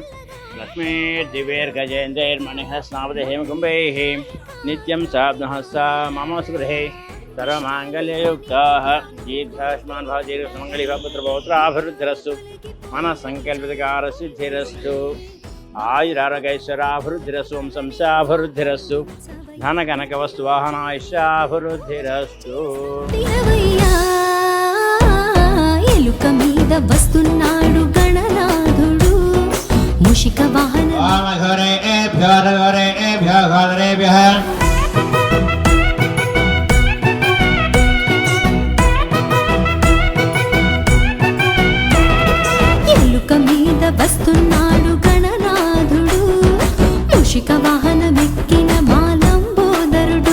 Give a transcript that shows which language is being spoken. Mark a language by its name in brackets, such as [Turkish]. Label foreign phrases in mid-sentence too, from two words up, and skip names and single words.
[Sanskrit] लक्ष्मीर्दिव्यैर्गजेन्द्रैर्मणिः स्नापति हेमकुम्भैः नित्यं साब्दः सा मम सुगृहे सर्वमाङ्गल्ययुक्ताः दीर्घायुष्मान् भव दीर्घसुमङ्गली भव पुत्रपौत्राभिवृद्धिरस्तु मनःसङ्कल्पितकारसिद्धिरस्तु आयुरारोग्यैश्वर्याभिवृद्धिरस्तु वंशंशाभिवृद्धिरस्तु धनकनकवस्तुवाहनायुष्याभिवृद्धिरस्तु. [Telugu] ఎలుక మీద వస్తున్నాడు గణనాథుడు, మూషిక వాహన. [Sanskrit] ఓం ఘోరేభ్యో ఘోరేభ్యో ఘోరేభ్యః. [Telugu] ఎలుక మీద వస్తున్నాడు గణనాథుడు, మూషిక వాహనమెక్కిన మాలంబోదరుడు.